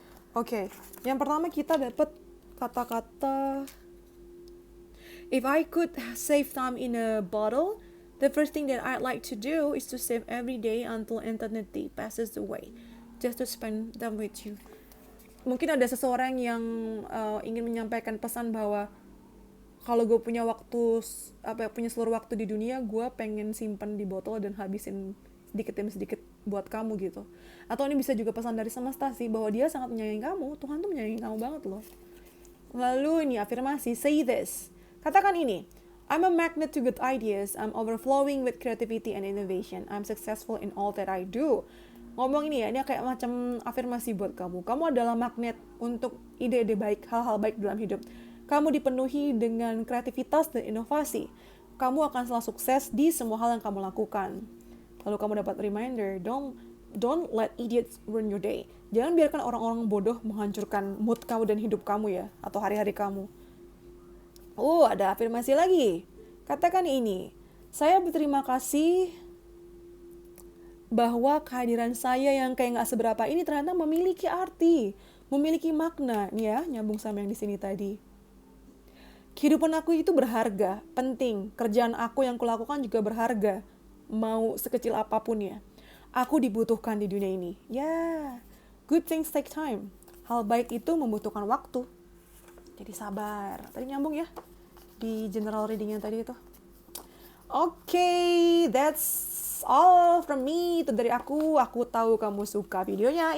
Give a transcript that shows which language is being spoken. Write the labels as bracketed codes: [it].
[id] Oke, yang pertama kita dapat kata-kata, [en] if I could save time in a bottle, the first thing that I'd like to do is to save every day until eternity passes away, just to spend them with you. [id] Mungkin ada seseorang yang ingin menyampaikan pesan bahwa kalau gue punya waktu, punya seluruh waktu di dunia, gue pengen simpan di botol dan habisin sedikit demi sedikit buat kamu gitu. Atau ini bisa juga pesan dari semesta sih, bahwa dia sangat menyayangi kamu. Tuhan tuh menyayangi kamu banget loh. Lalu ini afirmasi, [en] say this. [id] Katakan ini, [en] I'm a magnet to good ideas. I'm overflowing with creativity and innovation. I'm successful in all that I do. [id] Ngomong ini ya, ini kayak macam afirmasi buat kamu. Kamu adalah magnet untuk ide-ide baik, hal-hal baik dalam hidup. Kamu dipenuhi dengan kreativitas dan inovasi. Kamu akan selalu sukses di semua hal yang kamu lakukan. Lalu kamu dapat [en] reminder, don't let idiots ruin your day. [id] Jangan biarkan orang-orang bodoh menghancurkan mood kamu dan hidup kamu ya, atau hari-hari kamu. Ada afirmasi lagi. Katakan ini, saya berterima kasih bahwa kehadiran saya yang kayak nggak seberapa ini ternyata memiliki arti, memiliki makna. Nih ya, nyambung sama yang di sini tadi. Kehidupan aku itu berharga, penting. Kerjaan aku yang kulakukan juga berharga. Mau sekecil apapun ya. Aku dibutuhkan di dunia ini. [en] Ya, good things take time. [id] Hal baik itu membutuhkan waktu. Jadi sabar. Tadi nyambung ya di general reading yang tadi itu. [en] Okay, that's all from me. [id] Itu dari aku. Aku tahu kamu suka videonya.